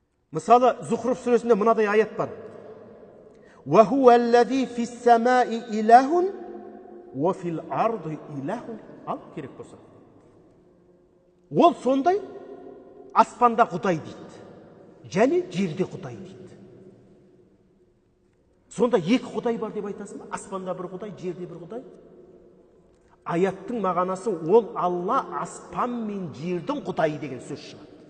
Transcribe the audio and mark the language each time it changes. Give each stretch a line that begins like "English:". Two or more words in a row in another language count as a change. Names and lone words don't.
Kazakh: Мысалы, Зухруф сүресінде мынадай аят бар.
Arabic: وَهُوَ الَّذِي فِي السَّمَاءِ إِلَهٌ وَفِي الْأَرْضِ إِلَهٌ.
Kazakh: Ал керек болса. Ол сондай аспанда Құдай дейді. Және жерде Құдай дейді. Сонда екі Құдай бар деп айтасың ба? Аспанда бір Құдай, жерде бір Құдай. Аяттың мағанасы ол Алла аспан мен жердің Құдайы деген сөз шығады.